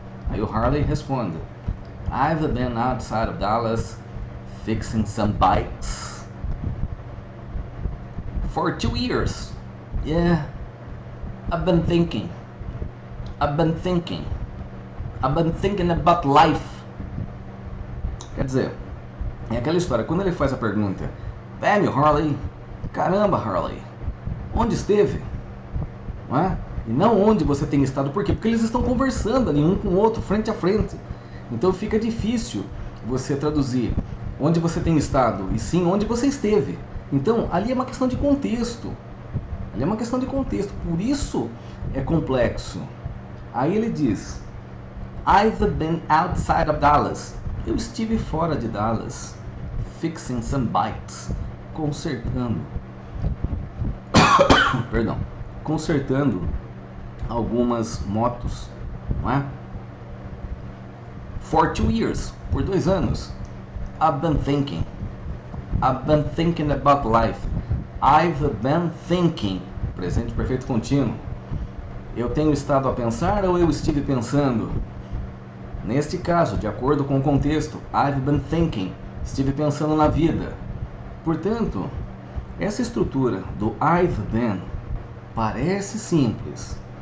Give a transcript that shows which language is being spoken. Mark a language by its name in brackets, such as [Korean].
[Portuguese] Aí o Harley responde: [English] "I've been outside of Dallas fixing some bikes for 2 years. Yeah, I've been thinking about life." [Portuguese] Quer dizer, é aquela história, quando ele faz a pergunta: [English] "Damn you, Harley, [Portuguese] caramba, Harley, onde esteve?" Não é? E não onde você tem estado. Por quê? Porque eles estão conversando ali um com o outro, frente a frente. Então fica difícil você traduzir onde você tem estado e sim onde você esteve. Então ali é uma questão de contexto. Ali é uma questão de contexto. Por isso é complexo. Aí ele diz: [English] "I've been outside of Dallas." [Portuguese] Eu estive fora de Dallas. [English] Fixing some bikes. [Portuguese] Consertando. Perdão. Consertando algumas motos, não é? [English] For 2 years, [Portuguese] por 2 anos. [English] I've been thinking about life. I've been thinking, [Portuguese] presente perfeito contínuo. Eu tenho estado a pensar ou eu estive pensando? Neste caso, de acordo com o contexto, [English] I've been thinking, [Portuguese] estive pensando na vida. Portanto, essa estrutura do [English] I've been [Portuguese] parece simples.